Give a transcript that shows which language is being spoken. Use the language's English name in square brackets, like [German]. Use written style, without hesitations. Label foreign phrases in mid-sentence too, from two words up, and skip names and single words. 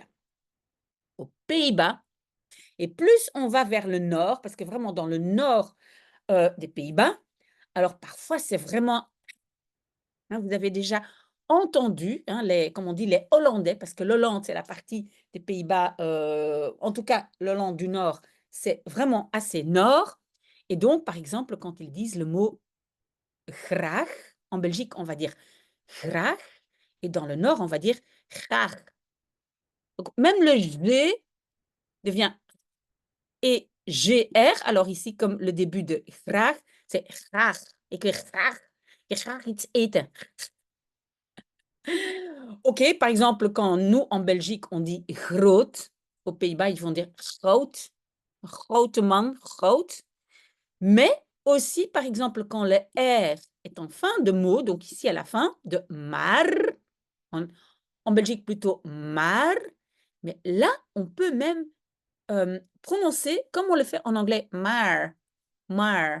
[French] Aux Pays-Bas et plus on va vers le nord, parce que vraiment dans le nord, des Pays-Bas, alors parfois c'est vraiment, hein, vous avez déjà entendu, hein, les comme on dit les Hollandais, parce que l'Hollande, c'est la partie des Pays-Bas, en tout cas l'Hollande du Nord, c'est vraiment assez nord et donc par exemple, quand ils disent le mot graag, en Belgique, on va dire graag et dans le nord, on va dire graag. Donc même le G devient et GR, alors ici, comme le début de graag, c'est graag. [Dutch] Ik wil graag iets eten. [French] OK, par exemple, quand nous, en Belgique, on dit groot, aux Pays-Bas, ils vont dire [Dutch] groot, grote man, groot. [French] Mais aussi, par exemple, quand le R est en fin de mot, donc ici à la fin de maar, en, en Belgique plutôt maar, mais là, on peut même prononcer comme on le fait en anglais maar, maar.